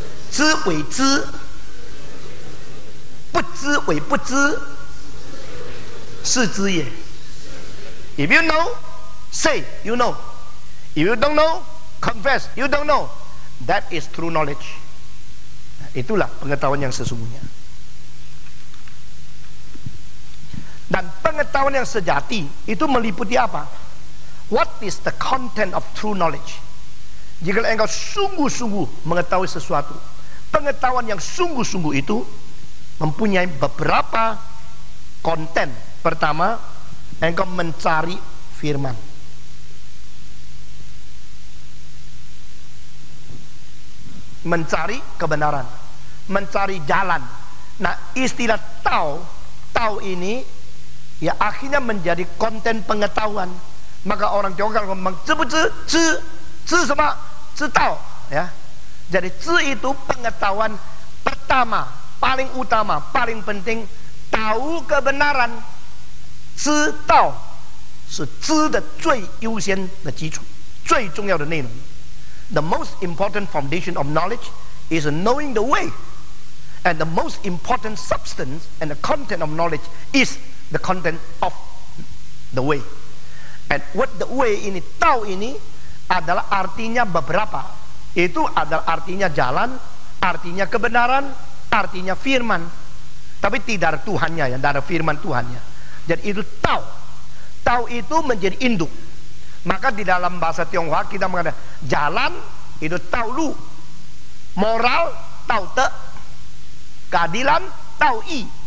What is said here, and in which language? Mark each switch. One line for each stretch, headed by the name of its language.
Chinese: 知为知，不知为不知，是知也。
English: If you know, say you know. If you don't know, confess you don't know. That is true knowledge.
Indonesian: Itulah pengetahuan yang sesungguhnya. Dan pengetahuan yang sejati itu meliputi apa?
English: What is the content of true knowledge?
Indonesian: Jika engkau sungguh-sungguh mengetahui sesuatu, pengetahuan yang sungguh-sungguh itu mempunyai beberapa konten. Pertama, engkau mencari firman. Mencari kebenaran, mencari jalan. Nah, istilah tahu ini ya akhirnya menjadi konten pengetahuan. Maka orang Tiongkok kalau ngomong zi sama tahu ya. Jadi zi itu pengetahuan pertama, paling utama, paling penting, tahu kebenaran.
Chinese: Zi tahu 是知的最优先的基础，最重要的内容。
English: The most important foundation of knowledge is knowing the way, and the most important substance and the content of knowledge is the content of the way. And what the way
Indonesian: ini, tahu ini adalah artinya beberapa. Itu adalah artinya jalan, artinya kebenaran, artinya firman. Tapi tidak ada Tuhannya ya, tidak ada firman Tuhannya. Jadi itu tahu. Tahu itu menjadi induk. Maka di dalam bahasa Tionghoa kita mengatakan jalan itu tahu lu, moral tahu te, keadilan tahu i.